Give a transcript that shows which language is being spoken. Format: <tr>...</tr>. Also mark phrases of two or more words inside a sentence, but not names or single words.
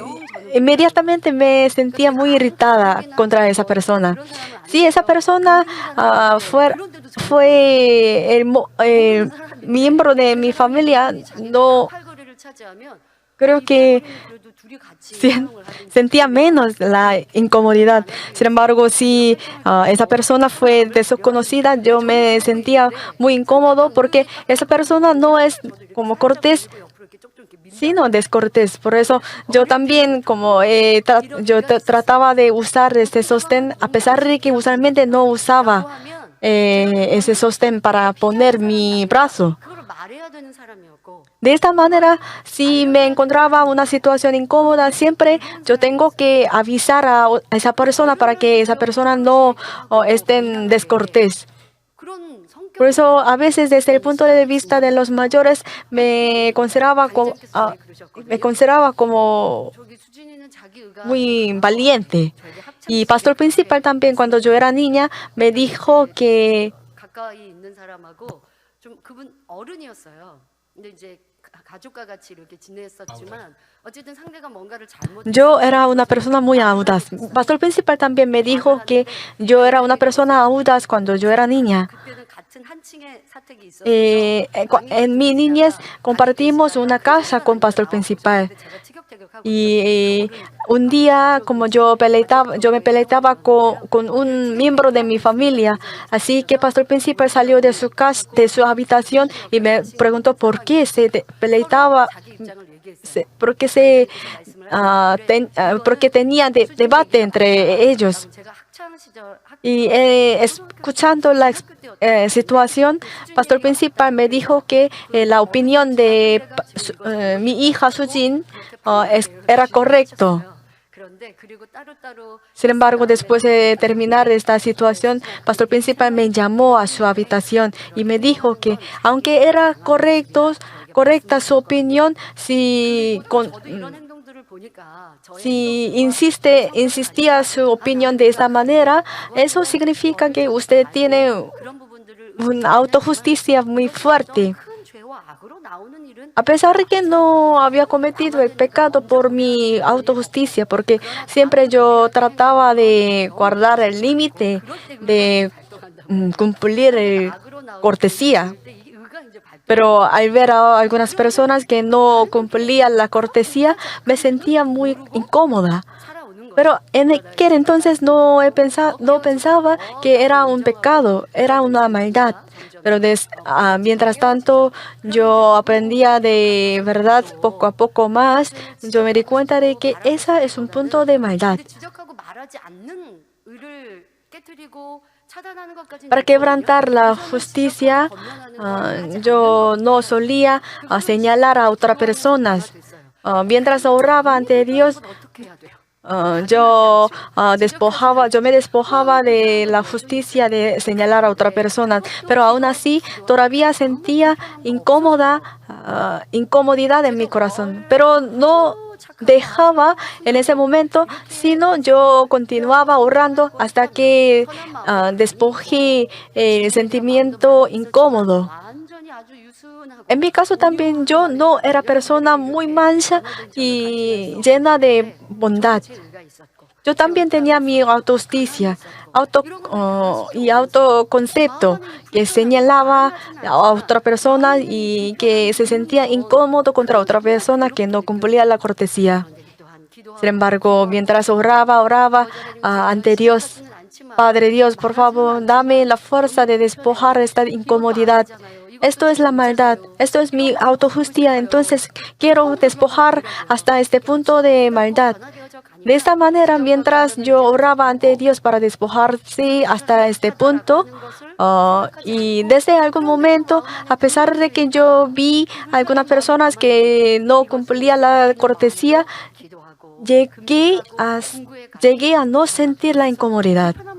<es>inmediatamente me sentía muy irritada contra esa persona. Si esa persona fue el miembro de mi familia, no</es> <ko>팔걸이를 차지하면</ko> <es>creo que</es> <ko>그래도 둘이 같이</ko> <es>sentía menos la incomodidad. Sin embargo, si esa persona fue desconocida, yo me sentía muy incómodo porque esa persona no es como cortés, sino descortés. Por eso yo también trataba de usar este sostén, a pesar de que usualmente no usaba ese sostén para poner mi brazo.</es> <ko>그걸 말해야 되는 사람이었고</ko> <es>De esta manera, si me encontraba una situación incómoda, siempre yo tengo que avisar a esa persona para que esa persona no esté descortés.</es> <ko>그런 성격</ko> <es>Por eso, a veces, desde el punto de vista de los mayores, me consideraba como</es> <ko>저기 수진이는 자기 의가</ko> <es>muy valiente.</es> <ko>저에게 학창</ko> <es>Y pastor principal también, cuando yo era niña, me dijo que</es> <ko>가까이 있는 사람하고 좀 그분 어른이었어요. 근데 이제 가족과 같이 이렇게 지냈었지만 어쨌든 상대가 뭔가를 잘못</ko> <es>yo era una persona muy audaz. Pastor principal también me dijo que yo era una persona audaz cuando yo era niña.</es> <ko>그때는 같은 한 층의 사택이 있었어요.</ko> <es>En mi niñez compartimos una casa con pastor principal.</es> <ko>제가 티격태격하고</ko> <es>Y un día, como yo me peleaba con un miembro de mi familia, así que pastor principal salió de su casa, de su habitación y me preguntó por qué peleaba,</es> <ko>자기 입장을 얘기했어요.</ko> <es>por qué tenía debate entre ellos.</es> <ko>제가 학창 시절</ko> <es>Y escuchando la situación, pastor principal me dijo que la opinión de mi hija Sujin era correcto.</es> <ko>그런데 그리고 따로따로</ko> <es>Sin embargo, después de terminar esta situación, pastor principal me llamó a su habitación y me dijo que aunque era correcta su opinión,</es> <ko>저도 이런 행동들을 보니까 저의</ko> <es>si insistía su opinión de esta manera, eso significa que usted tiene</es> <ko>그런 부분들을</ko> <es>una autojusticia muy fuerte.</es> <ko>큰 죄와 악으로 나오는 일은</ko> <es>A pesar de que no había cometido el pecado por mi autojusticia, porque siempre yo trataba de guardar el límite, de cumplir</es> <ko>악으로 나오는</ko> <es>cortesía.</es> <ko>때 이 의가 이제 발표</ko> <es>Pero al ver a algunas personas que no cumplían la cortesía, me sentía muy incómoda.</es> <ko>살아오는 거예요.</ko> <es>Pero en aquel entonces no pensaba que era un pecado, era una maldad. Pero mientras tanto, yo aprendía de verdad poco a poco más. Yo me di cuenta de que esa es un punto de maldad.</es> <ko>근데 지적하고 말하지 않는 의를 깨뜨리고 차단하는 것까지는</ko> <es>Para quebrantar la justicia, yo no solía señalar a otras personas. Mientras oraba ante Dios,</es> <ko>어떻게 해야 돼요?</ko> <es>yo me despojaba de la justicia de señalar a otra persona, pero aún así todavía sentía incomodidad en mi corazón. Pero no dejaba en ese momento, sino yo continuaba orando hasta que despojé el sentimiento incómodo.</es> <ko>완전히 아주 유순하고</ko> <es>En mi caso también yo no era persona muy mansa y llena de bondad.</es> <ko>의가 있었고</ko> <es>Yo también tenía mi autojusticia y autoconcepto que señalaba a otra persona y que se sentía incómodo contra otra persona que no cumplía la cortesía.</es> <ko>또한 기도하고</ko> <es>Sin embargo, mientras oraba ante Dios, Padre Dios, por favor, dame la fuerza de despojar esta incomodidad. Esto es la maldad, esto es mi autojusticia, entonces quiero despojar hasta este punto de maldad. De esta manera, mientras yo oraba ante Dios para despojarse hasta este punto, y desde algún momento, a pesar de que yo vi algunas personas que no cumplían la cortesía, llegué a no sentir la incomodidad.</es>